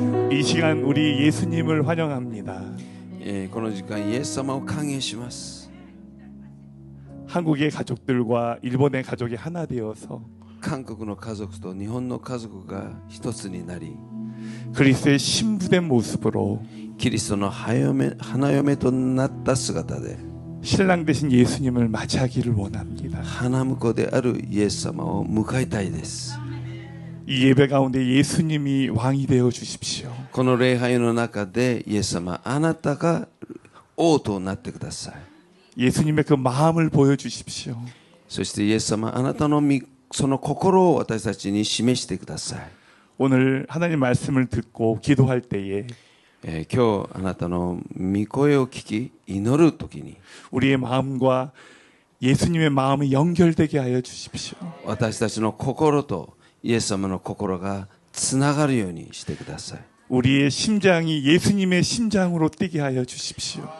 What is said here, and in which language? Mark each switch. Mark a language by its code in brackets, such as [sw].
[ko] 이 시간 우리 예수님을 환영합니다. [ja] この時間イエス様を歓迎します。 [ko] 한국의 가족들과 일본의 가족이 하나 되어서 [ja] 韓国の家族と日本の家族が一つになり、 [ko] 그리스도의 신부된 모습으로 [ja] キリストの花嫁となった姿で [ko] 신랑 되신 예수님을 맞이하기를 원합니다. [ja] 花婿であるイエス様を迎えたいです。 [ko] 이 예배 가운데 예수님이 왕이 되어 주십시오. [ja] この礼拝の中でイエス様、あなたが王となってください。 [ko] 예수님의 그 마음을 보여주십시오. [ja] そしてイエス様、あなたのその心を私たちに示してください。 [ko] 오늘 하나님 말씀을 듣고 기도할 때에 [ja] 今日あなたの御声を聞き祈るときに [ko] 우리의 마음과 예수님의 마음이 연결되게 하여 주십시오. [ja] 私たちの心とイエス様の心がつながるようにしてください。 [ko] 우리의 심장이 예수님의 심장으로 뛰게 하여 주십시오.